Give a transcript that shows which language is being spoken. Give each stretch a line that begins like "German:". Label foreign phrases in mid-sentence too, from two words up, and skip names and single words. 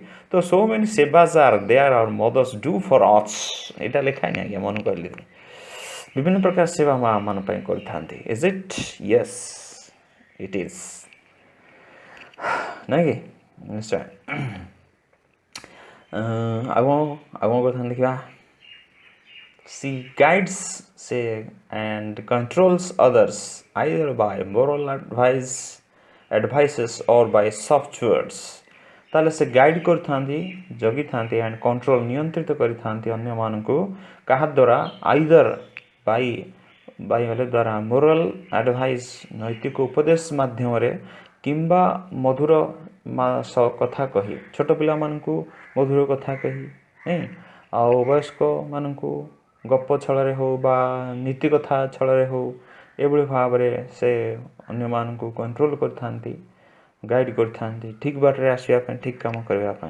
English: ତ so many sevas are there our mothers do for us,
Odia: ଏଇଟା ଲେଖାନି ଆଜ୍ଞା, ମନେ କରିଲେ। ବିଭିନ୍ନ ପ୍ରକାର ସେବା ମା ମାନଙ୍କ ପାଇଁ କରିଥାନ୍ତି।
English: is it? yes, it is,
Odia: ନାଇଁ କି? ନିଶ୍ଚୟ। ଆଉ କ'ଣ କଥା ଦେଖିବା।
English: She guides say and controls others either by moral advices or by soft words।
Odia: ତାହେଲେ ସେ ଗାଇଡ଼ କରିଥାନ୍ତି, ଜଗିଥାନ୍ତି
English: and control
Odia: ନିୟନ୍ତ୍ରିତ କରିଥାନ୍ତି ଅନ୍ୟମାନଙ୍କୁ କାହା ଦ୍ୱାରା
English: either by
Odia: ହେଲେ ଦ୍ୱାରା
English: moral advice
Odia: ନୈତିକ ଉପଦେଶ ମାଧ୍ୟମରେ କିମ୍ବା ମଧୁର କଥା କହି, ଛୋଟ ପିଲାମାନଙ୍କୁ ମଧୁର କଥା କହି, ଆଉ ବୟସ୍କମାନଙ୍କୁ ଗପ ଛଳରେ ହେଉ ବା ନୀତି କଥା ଛଳରେ ହେଉ ଏଭଳି ଭାବରେ ସେ ଅନ୍ୟମାନଙ୍କୁ କଣ୍ଟ୍ରୋଲ କରିଥାନ୍ତି, ଗାଇଡ଼ କରିଥାନ୍ତି ଠିକ୍ ବାଟରେ ଆସିବା ପାଇଁ, ଠିକ୍ କାମ କରିବା ପାଇଁ।